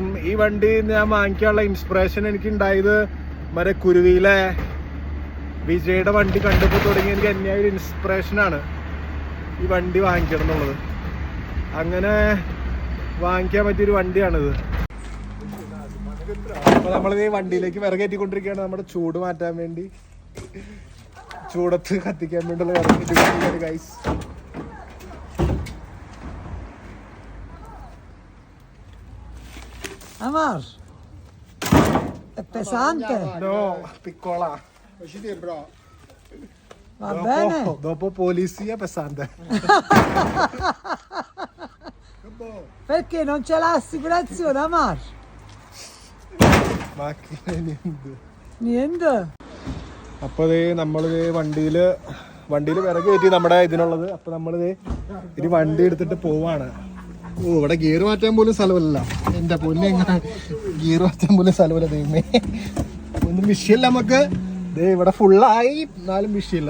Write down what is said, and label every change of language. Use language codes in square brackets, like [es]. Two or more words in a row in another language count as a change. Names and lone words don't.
[ml] ഈ വണ്ടി ഞാൻ വാങ്ങിക്കാനുള്ള ഇൻസ്പിറേഷൻ എനിക്ക് ഉണ്ടായത് മറ്റേ കുരുവിയിലെ വിജയുടെ വണ്ടി കണ്ടപ്പോൾ തുടങ്ങി എനിക്ക് തന്നെയായ ഒരു ഇൻസ്പിറേഷനാണ് ഈ വണ്ടി വാങ്ങിക്കണം എന്നുള്ളത്. അങ്ങനെ വാങ്ങിക്കാൻ പറ്റിയൊരു വണ്ടിയാണിത്. അപ്പോൾ നമ്മളിത് ഈ വണ്ടിയിലേക്ക് വിറകേറ്റിക്കൊണ്ടിരിക്കുകയാണ്. നമ്മുടെ ചൂട് മാറ്റാൻ വേണ്ടി, ചൂടത്ത് കത്തിക്കാൻ വേണ്ടിയുള്ള വിറകേറ്റിക്കൊണ്ടിരിക്കുകയാണ് ഗൈസ്. [it] Amar, è pesante. No, piccola. Va bene. Dopo polizia pesante. Perché non c'è l'assicurazione, Amar? Macchina Niente. [ml] അപ്പോൾ നമ്മളിത് വണ്ടിയിൽ വിറക് കയറ്റി നമ്മുടെ ഇതിനുള്ളത്. അപ്പോൾ നമ്മളിത് ഇനി വണ്ടി എടുത്തിട്ട് പോവാണ്. ഓ, ഇവിടെ ഗിയർ മാറ്റാൻ പോലും സ്ഥലമല്ല. എൻ്റെ പൊന്നെ, എങ്ങനെ ഗിയർ മാറ്റാൻ പോലും സ്ഥലമല്ല. ദൈവമേ, ഒന്നും വിഷയമില്ല നമുക്ക്. ദേ ഇവിടെ ഫുള്ളായി, എന്നാലും വിഷയമില്ല.